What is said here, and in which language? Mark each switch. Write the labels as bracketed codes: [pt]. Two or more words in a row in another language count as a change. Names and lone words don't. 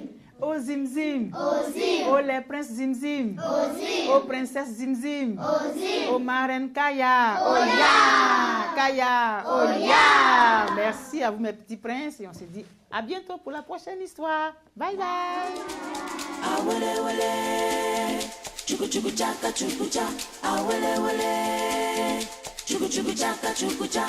[fr] Au zim zim. Au zim. Au les princes zim zim. Au zim. Aux princesses zim zim. Au zim. Aux marraines Kaya. Au ya. Kaya. Au ya. Merci à vous mes petits princes et on se dit à bientôt pour la prochaine histoire. [en] Bye bye. Awele wele, chuku chuku chaka chuku cha. Awele wele, chuku chuku chaka chuku cha.